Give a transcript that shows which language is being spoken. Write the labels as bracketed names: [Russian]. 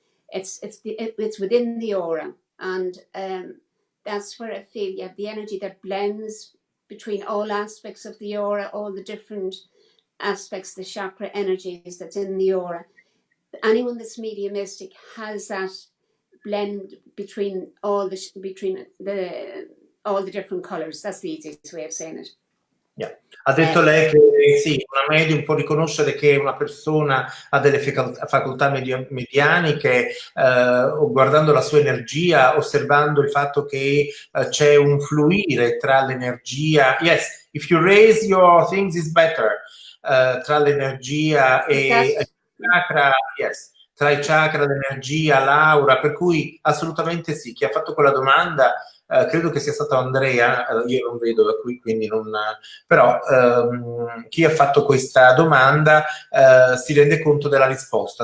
[English] It's within the aura, and that's where I feel you have the energy that blends between all aspects of the aura, all the different aspects, the chakra energies that's in the aura. Anyone that's mediumistic has that blend between all the different colors. That's the easiest way of saying it. Yeah. [Italian] Ha detto lei che sì, una medium può riconoscere che una persona ha delle facoltà medianiche guardando la sua energia, osservando il fatto che c'è un fluire tra l'energia. [English] Yes, if you raise your things is better. [Italian] Tra l'energia e il chakra, yes. Tra i chakra, l'energia, l'aura, per cui assolutamente sì. Chi ha fatto quella domanda credo che sia stato Andrea, io non vedo da qui, quindi non... Però chi ha fatto questa domanda si rende conto della risposta.